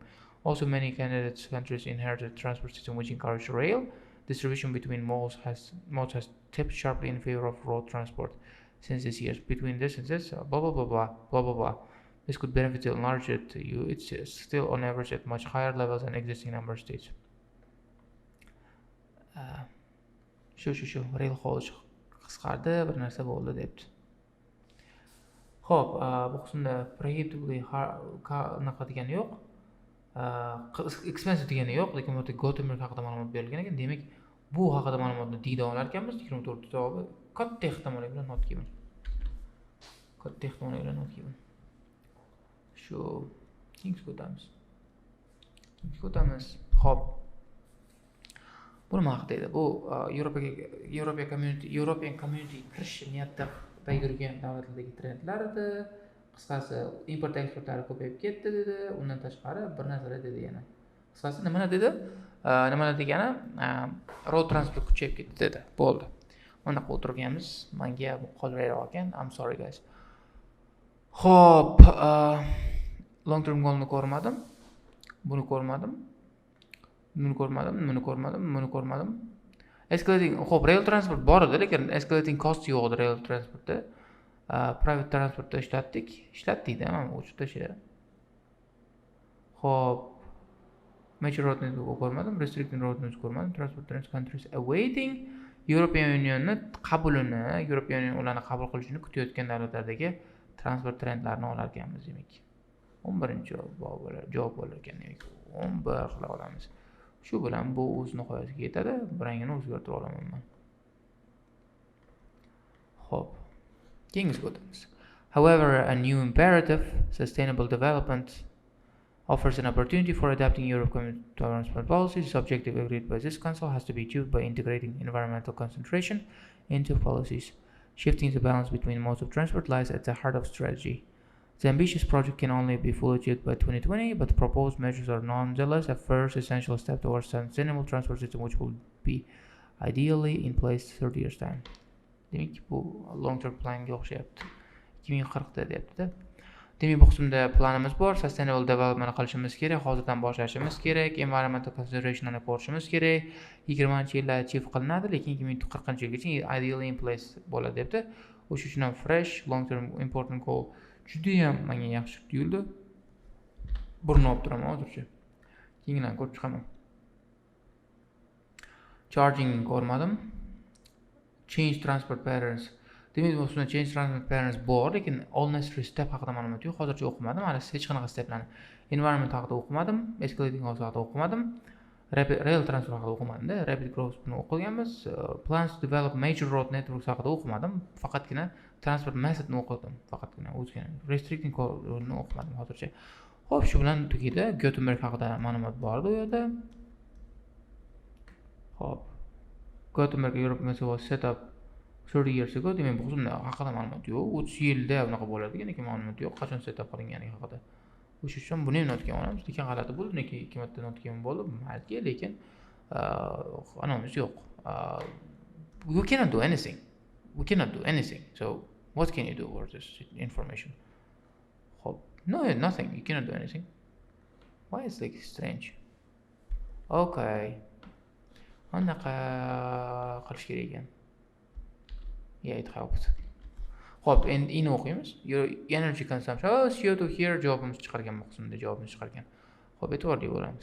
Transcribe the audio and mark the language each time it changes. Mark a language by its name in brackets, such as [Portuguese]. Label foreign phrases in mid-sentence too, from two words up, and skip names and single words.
[English] Also, many candidate countries inherited a transport system which encouraged rail. Distribution between modes has tipped sharply in favor of road transport since this year. Between this and this, blah blah blah blah blah blah blah. This could benefit a large EU. It's still on average at much higher levels than existing member states. [Uzbek] Shu [English] rail haulage [Uzbek] qisqardi, bir narsa bo'ldi debdi. Xo'p, bu qismda prohibitively naqa degani yo'q. Expensive degani yo'q, lekin bu yerda Gothenburg haqida ma'lumot berilgan ekan. Demak, bu haqida ma'lumotni deyda olar ekanmiz. 24 javobi katta ehtimollik bilan [English] not given. [Uzbek] Shu keyingiga o'tamiz. Xo'p. Bu nima haqida edi? Bu European Community kirish niyatida yurgan davlatlardagi trendlar edi. Qisqasi, import eksportlari ko'payib ketdi dedi. Undan tashqari bir narsalar dedi yana. Qisqasi nimalar dedi? Nimalar degani, [English] road transport [Uzbek] kuchayib ketdi dedi. Bo'ldi. Unaqa o'tirganmiz. Menga bu qolmayroq ekan. [English] I'm sorry guys. Xo'p, long term goalni ko'rmadim. [Uzbek] Buni ko'rmadim. Escalating, xo'p, [English] rail transport [Uzbek] bor edi, lekin [English] escalating cost [Uzbek] yo'q edi rail transportda. [English] Private transportda [Uzbek] ishlatdik-da, mana o'chib tashladi. Xo'p, [English] major road network [Uzbek] ko'rmadim, [English] restricting road network [Uzbek] ko'rmadim. [English] Transport countries awaiting [Uzbek] European Union'ni qabulini, European Union ularni qabul qilishini kutayotgan davlatlardagi transport trendlarini olar ekanmiz demak. 11-javob bo'lar ekan demak. 11 qila olamiz. Shu bilan bu o'z nihoyasiga yetadi. Rangini o'zgartira olaman men. Xo'p. Keyingisiga o'tamiz. [English] However, a new imperative, sustainable development, offers an opportunity for adapting European transport policies. This objective agreed by this Council has to be achieved by integrating environmental concentration into policies. Shifting the balance between modes of transport lies at the heart of strategy. The ambitious project can only be fully achieved by 2020, but the proposed measures are nonetheless a first essential step towards a sustainable transport system which will be ideally in place 30 years time. [Uzbek] Demek bu [English] long term planga [Uzbek] o'xshayapti. 2040da deyapti-da. Demak, bu qismda planimiz bor. [English] Sustainable development [Uzbek] qilishimiz kerak, hozirdan boshlashimiz kerak, [English] environmental considerationni [Uzbek] ko'rishimiz kerak. 20-yilda achieve qilinadi, lekin 2040-yilgacha [English] ideally in place [Uzbek] bo'ladi debdi. O'sha uchun ham [English] fresh long term important goal [Uzbek] juda ham menga yaxshi tuyuldi. Burni olib turaman hozircha. Keyingidan ko'rib chiqaman. Charging ko'rmadim. [English] Change transport patterns. [Uzbek] Demak, bu usulda [English] change transport patterns [Uzbek] bor, lekin [English] all necessary step [Uzbek] haqida ma'lumot yo'q. Hozircha o'qimadim. Hali hech qanaqa steplarni. Environment haqida o'qimadim, [English] escalating cost [Uzbek] haqida o'qimadim. [English] Rail transport [Uzbek] haqida o'qimadim-da. [English] Rapid growth [Uzbek] buni o'qiganmiz. [English] Plans to develop major road networks [Uzbek] haqida o'qimadim. Faqatgina [English] transport methodni [Uzbek] o'qidim. Faqatgina o'zgina [English] restricting code'ni [Uzbek] o'qimadim hozircha. Xo'p, shu bilan tugaydi. Gutenberg haqida ma'lumot bor edi u yerda. Xo'p. [English] Gutenberg European was set up 30 years ago. [Uzbek] Demak, bu qismda haqida ma'lumot yo'q. 30 yilda bunaqa bo'ladi degan ma'lumot yo'q. Qachon [English] set up [Uzbek] qilingani haqida. O'sha uchun buni ham notga olamiz. Lekin g'alati bo'ldi, lekin ikki marta notga bo'ldi. Balki, lekin anamiz yo'q. [English] We cannot do anything. We cannot do anything. So, what can you do with this information? No, nothing. You cannot do anything. Why is it like strange? Okay. [Uzbek] Anaqa qilish kerak ekan. [English] Yeah, it helped. [Uzbek] Xo'p, endi o'qiymiz. [English] Your energy consumption. [Uzbek] CO2 here javobimiz chiqargan bu qismda javobimiz chiqargan. Xo'p, e'tiborli bo'lamiz.